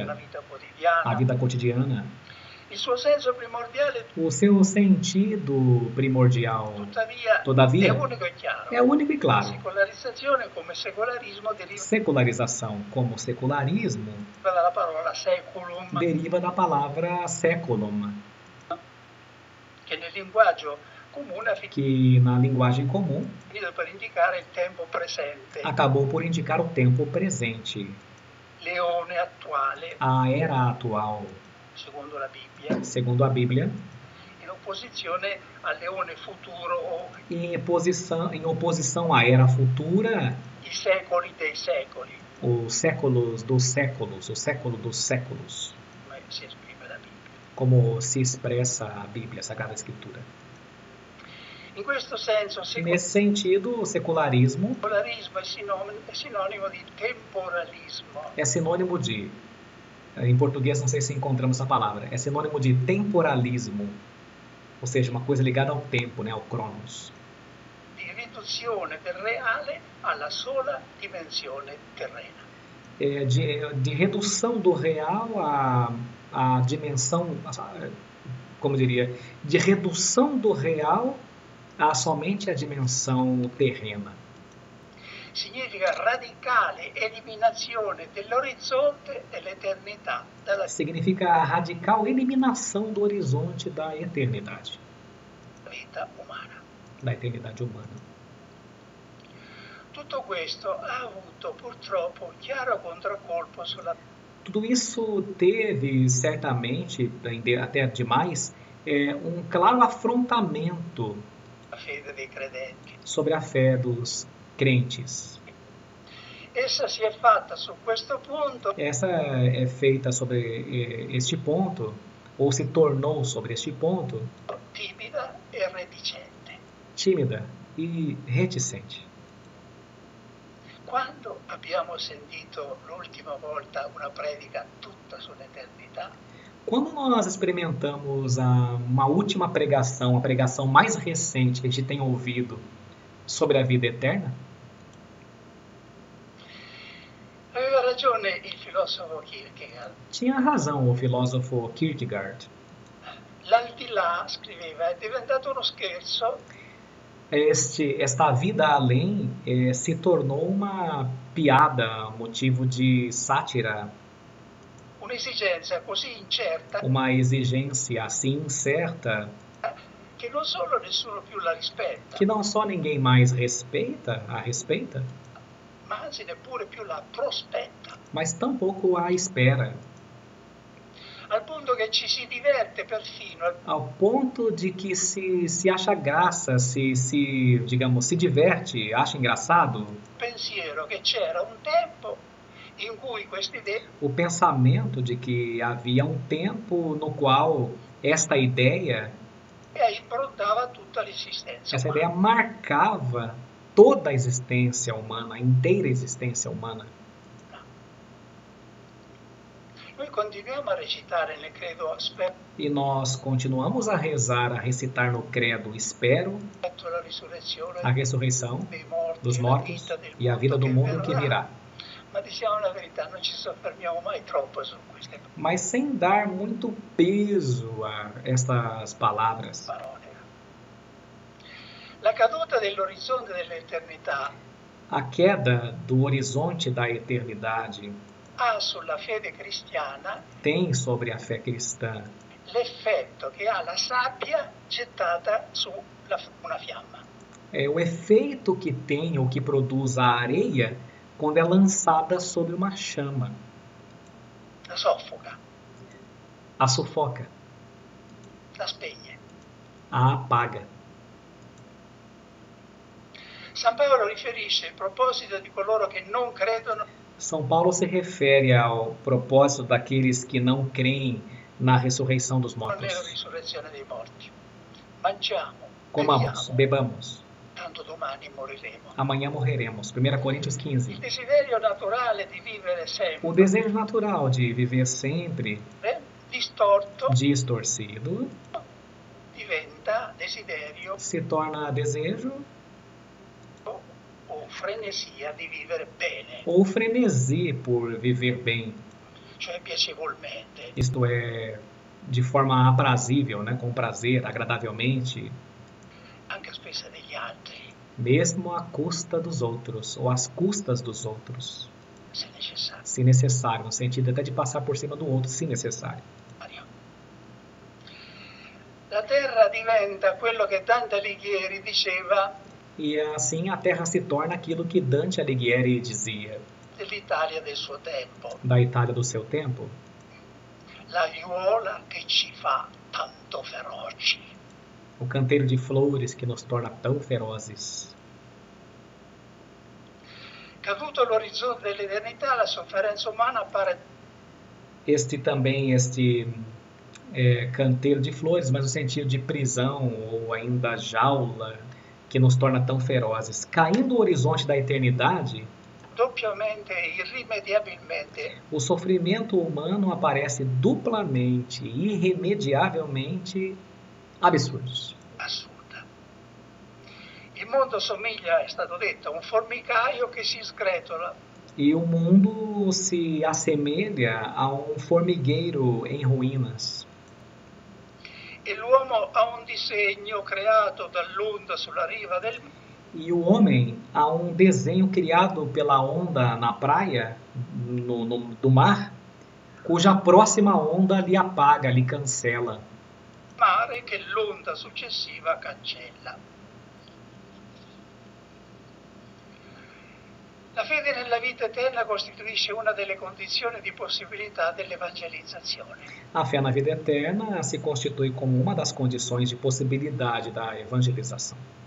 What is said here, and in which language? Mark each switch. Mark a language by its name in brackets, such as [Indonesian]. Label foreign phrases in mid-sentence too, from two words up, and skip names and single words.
[Italian] la vita quotidiana. [Portuguese] a vida cotidiana. [Italian] Il suo senso primordiale, [Portuguese] O seu sentido primordial, [Italian] tuttavia, [Portuguese] todavia, [Italian] è unico e chiaro. [Portuguese] é único e [Italian] La [Portuguese] claro. [Italian] secolarizzazione come secolarismo deriva [Portuguese] Secularização como secularismo [Italian] dalla parola seculum, [Portuguese] deriva da palavra seculum, [Italian] che nel linguaggio comune ha [Portuguese] que na linguagem comum [Italian] finito per indicare il tempo presente, [Portuguese] acabou por indicar o tempo presente, [Italian] l'eone attuale, [Portuguese] a era atual, [Italian] secondo la Bibbia, [Portuguese] segundo a Bíblia, [Italian] in opposizione al leone futuro o [Portuguese] em oposição à era futura, [Italian] i secoli dei secoli, [Portuguese] os séculos dos séculos, o século dos séculos, [Italian] come si esprime la Bibbia. [Portuguese] como se expressa a Bíblia, a Sagrada Escritura. [Italian] In questo senso, [Portuguese] Nesse sentido, o secularismo [Italian] secolarismo è sinonimo di temporalismo, [Portuguese] é sinônimo de, em português não sei se encontramos essa palavra, é sinônimo de temporalismo, ou seja, uma coisa ligada ao tempo, né, ao cronos. [Italian] di riduzione del reale alla sola dimensione terrena. [Portuguese] De redução do real à dimensão, como diria, de redução do real a somente a dimensão terrena. [Italian] Significa radicale eliminazione dell'orizzonte dell'eternità dalla [Portuguese] Significa a radical eliminação do horizonte da eternidade [Italian] vita umana. [Portuguese] humana. [Italian] Tutto questo ha avuto purtroppo un chiaro contraccolpo sulla [Portuguese] Tudo isso teve, certamente, até demais, um claro afrontamento [Italian] fede dei credenti. [Portuguese] sobre a fé dos crentes. [Italian] Essa si è fatta su questo punto [Portuguese] Essa é feita sobre este ponto, ou se tornou sobre este ponto, [Italian] timida e reticente. [Portuguese] tímida e reticente. [Italian] Quando abbiamo sentito l'ultima volta una predica tutta sull'eternità? [Portuguese] Quando nós experimentamos uma última pregação, a pregação mais recente que a gente tem ouvido sobre a vida eterna, [Italian] Aveva ragione il filosofo Kierkegaard. [Portuguese] tinha razão o filósofo Kierkegaard. [Italian] L'aldilà, scriveva, è diventato uno scherzo [Portuguese] Esta vida além se tornou uma piada, motivo de sátira, [Italian] un'esigenza così incerta [Portuguese] uma exigência assim incerta, [Italian] che non solo nessuno più la rispetta, [Portuguese] que não só ninguém mais a respeita, [Italian] ma anzi neppure più la prospetta, [Portuguese] mas tampouco a espera, [Italian] al punto che ci si diverte perfino [Portuguese] ao ponto de que se acha graça, digamos, se diverte, acha engraçado [Italian] pensiero che c'era un tempo in cui questa idea [Portuguese] o pensamento de que havia um tempo no qual esta ideia, [Italian] improntava tutta l'esistenza [Portuguese] essa [Italian] umana. [Portuguese] ideia marcava toda a existência humana, a inteira existência humana. [Italian] Noi continuiamo a recitare nel credo aspetto [Portuguese] E nós continuamos a rezar, a recitar no credo, espero [Italian] la risurrezione [Portuguese] a ressurreição [Italian] dei morti, [Portuguese] dos [Italian] la [Portuguese] mortos [Italian] vita del [Portuguese] e a vida do mundo que [Italian] verrà. [Portuguese] virá. [Italian] Ma diciamo la verità, non ci soffermiamo mai troppo su queste [Portuguese] Mas sem dar muito peso a estas palavras. [Italian] parole. La caduta dell'orizzonte dell'eternità [Portuguese] A queda do horizonte da eternidade [Italian] ha sulla fede cristiana [Portuguese] tem sobre a fé cristã [Italian] l'effetto che ha la sabbia gettata su una fiamma. [Portuguese] É o efeito que tem ou que produz a areia quando é lançada sobre uma chama. [Italian] la soffoca, [Portuguese] A sufoca, [Italian] la spegne. [Portuguese] a apaga. [Italian] San Paolo riferisce il proposito di coloro che non credono [Portuguese] São Paulo se refere ao propósito daqueles que não creem na ressurreição dos [Italian] nella [Portuguese] mortos. [Italian] risurrezione dei morti. Mangiamo, [Portuguese] Comamos, [Italian] beviamo, [Portuguese] bebamos. [Italian] tanto domani moriremo. [Portuguese] Amanhã morreremos. 1 Coríntios [Italian] Il [Portuguese] 15. [Italian] desiderio naturale di vivere [Portuguese] O [Italian] sempre, [Portuguese] desejo natural de viver sempre [Italian] distorto, [Portuguese] distorcido [Italian] diventa desiderio [Portuguese] se torna desejo [Italian] o frenesia di vivere bene, [Portuguese] ou frenesi por viver bem, [Italian] cioè piacevolmente. [Portuguese] isto é, de forma aprazível, né, com prazer, agradavelmente, [Italian] Anche a spesa degli altri, [Portuguese] mesmo à custa dos outros, ou às custas dos outros, [Italian] se necessario. [Portuguese] se necessário, no sentido até de passar por cima do outro, se necessário. [Italian] La terra diventa quello che Dante Alighieri diceva [Portuguese] E assim a Terra se torna aquilo que Dante Alighieri dizia [Italian] dell'Italia del suo tempo, [Portuguese] da Itália do seu tempo, [Italian] l'aiuola che ci fa tanto feroci. [Portuguese] o canteiro de flores que nos torna tão ferozes. [Italian] Caduto l'orizzonte dell'eternità, la sofferenza umana appare [Portuguese] Este canteiro de flores, mas no sentido de prisão ou ainda jaula que nos torna tão ferozes. Caindo o horizonte da eternidade, [Italian] doppiamente e irrimediabilmente [Portuguese] o sofrimento humano aparece duplamente e irremediavelmente absurdos. [Italian] assurda. Il mondo somiglia, è stato detto, a un formicaio che si sgretola. [Portuguese] E o mundo se assemelha a um formigueiro em ruínas. [Italian] E l'uomo ha un disegno creato dall'onda sulla riva del mare. [Portuguese] E o homem há um desenho criado pela onda na praia, do mar, cuja próxima onda lhe apaga, lhe cancela. [Italian] Mare che l'onda successiva cancella. La fede nella vita eterna costituisce una delle condizioni di possibilità dell'evangelizzazione. [Portuguese] A fé na vida eterna se constitui como uma das condições de possibilidade da evangelização.